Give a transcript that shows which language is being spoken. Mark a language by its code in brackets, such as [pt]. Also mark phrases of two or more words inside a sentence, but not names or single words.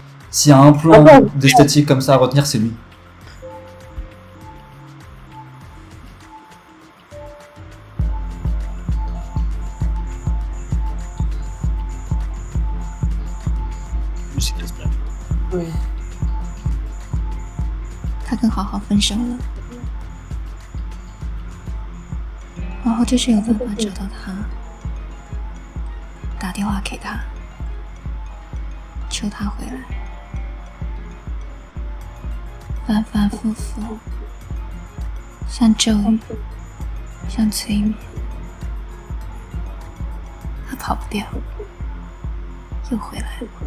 [fr] S'il y a un plan d'esthétique comme ça à retenir, c'est lui. Oui. [zh] 他跟好好分手了，好好就是有办法找到他，打电话给他，求他回来。反反复复，像咒语，像催眠，他跑不掉，又回来了。